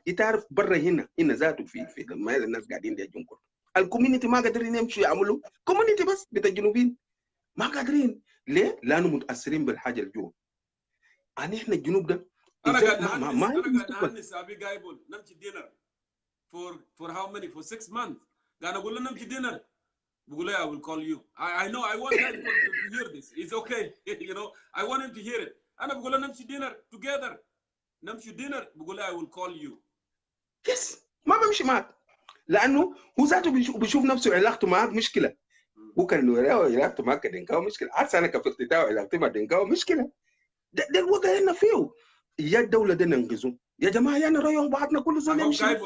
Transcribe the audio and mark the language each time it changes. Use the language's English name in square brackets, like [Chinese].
[Arabic] تعرف برا هنا ذاته في لما الناس قاعدين دي جونكور الكوميونتي ما قادرين يمشوا يعملوا كوميونتي بس بتاع الجنوبيين ما قادرين. ليه؟ لانه متاثرين بالحاجه الجوا. احنا الجنوب ده انا قاعد نهنس ابي جايبول نمشي دينر [English] for how many for 6 months. [Arabic] قاعد اقول له نمشي دينر بقول له [English] I will call you. I know I want him to hear this. It's okay. You know I want him to hear it. [Arabic] انا بقول له نمشي دينر [English] together، [Arabic] نمشي دينر بقول له [English] I will call you. [Arabic] يس ما بمشي معك لانه هو ذاته بيشوف نفسه علاقته معك مشكله. هو كان علاقته معك دينكاو مشكله، حتى انا كفتتاو علاقتي مع دينكاو مشكله. ده الوضع هنا فيه. يا الدوله دي ننقذوا يا جماعه، يعني رأيهم بعضنا كل زول يمشي.